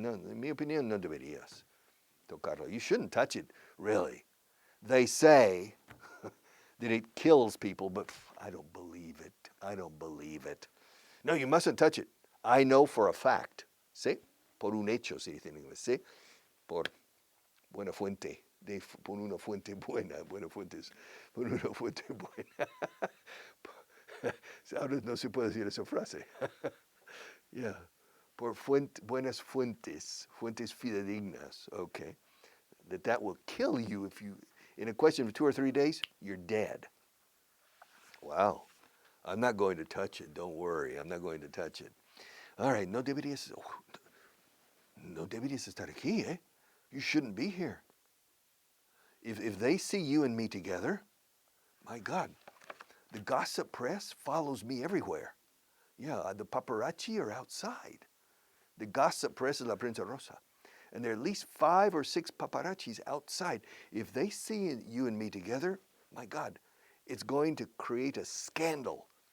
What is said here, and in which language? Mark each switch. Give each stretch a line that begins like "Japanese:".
Spanish: Oh, no, en mi opinión, no deberías tocarlo.
English: You shouldn't touch it, really. They say that it kills people, but I don't believe it. I don't believe it. No, you mustn't touch it. I know for a fact. ¿Sí?
Spanish: Por un hecho, se dice en inglés. ¿Sí? Por buena fuente. Por una fuente buena. Buena fuentes. Por una fuente buena. Ahora no se puede decir esa frase. Yeah. Por buenas fuentes. Fuentes fidedignas. Okay.
English: That will kill you if you, in a question of 2 or 3 days, you're dead. Wow. I'm not going to touch it. Don't worry. I'm not going to touch it. All right.
Spanish: No deberías estar aquí, eh?
English: You shouldn't be here. If they see you and me together, my God, the gossip press follows me everywhere. Yeah, the paparazzi are outside. The gossip press is
Spanish: la prensa rosa.
English: And there are at least 5 or 6 paparazzis outside. If they see you and me together, my God, it's going to create a scandal.